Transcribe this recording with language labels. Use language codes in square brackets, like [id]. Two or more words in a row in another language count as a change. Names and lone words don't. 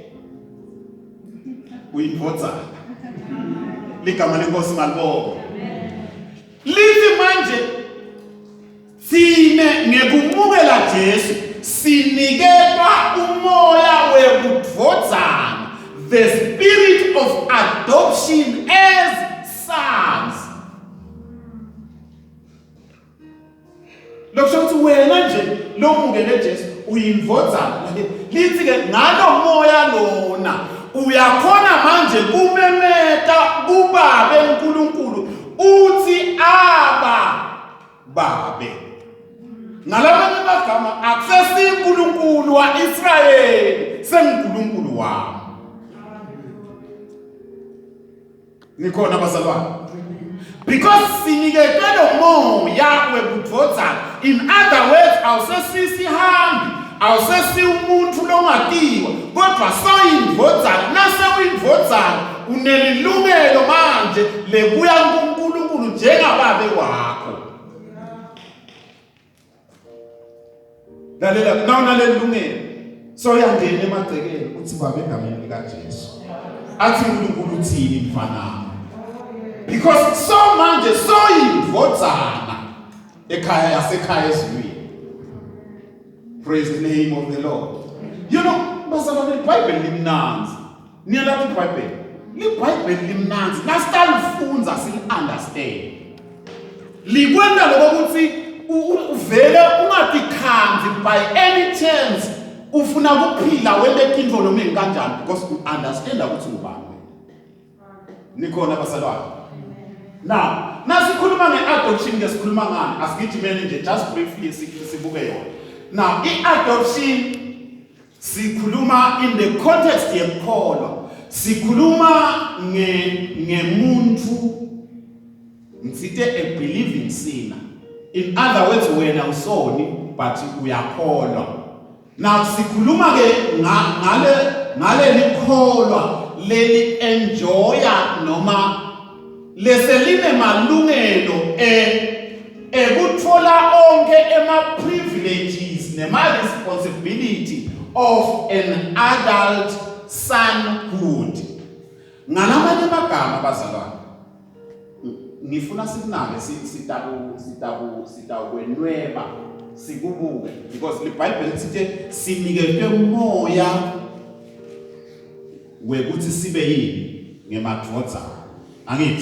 [ss] Uyidvodzana. Ligama lenkosi malibonke. Lithi manje sine ngekumukela Jesu sinikelwa umoya webudvodzana, [en] the spirit of adoption as sons. [ss] Lokusho wena nje lomukele Jesu uyindvodzana. Lithi-ke ngalo moya lona uyakhona manje kumemeta kubabe uNkulunkulu uthi aba babe. Ngalamanye amagama akusesi uNkulunkulu waIsrayeli, senguNkulunkulu wami. Nikhona bazalwane? Because siniketwe lo moya webudvodzana. [en] In other words, [ss] awusesihambi, awusesi umuntu longatiwa, kodwa soyindvodzana. Nase uyindvodzana unelilungelo manje lebuya kuNkulunkulu njengababe wakho. Lalela nawunaleli lungelo soyangena emagcekeni uthi babe egameni likaJesu. Athi uNkulunkulu uthini mfana? Because so manje so yimvodzana ekhaya yasekhaya ezulwini. [en] Praise the name of the Lord. You know, [ss] bazalwane iBhayibheli limnanzi. Niyalazi iBhayibheli. iBhayibheli limnanzi. Nasiqala ufunza sili-understand. Likwenda lokuthi uvele ungatikhambi [en] by any chance [ss] ufuna kuphila wente tintfo noma kanjani [en] because you understand [ss] ukuthi ubani. Nikhona bazalwane. Now, nasikhuluma nge-adoption ngesikhuluma ngani? Asigijimeni nje [en] just briefly [ss] sibuke yona. Now, i-adoption sikhuluma [en] in the context [ss] yenkolo. Sikhuluma ngemuntu ngitsite [en] a believing sinner. In other words, [ss] wena usoni but uyakholwa. Now sikhuluma ke ngale likholwa leli enjoya noma leseline malungelo ekuthola onke ema privileges nema [en] responsibility of an adult sonhood. [ss] Ngalamanye amagama bazalwane ngifuna sikunake sitakwenweba sikubuke because iBhayibheli lithi sinikezwe umoya wekuthi sibe yini ngemadvodzana angithi.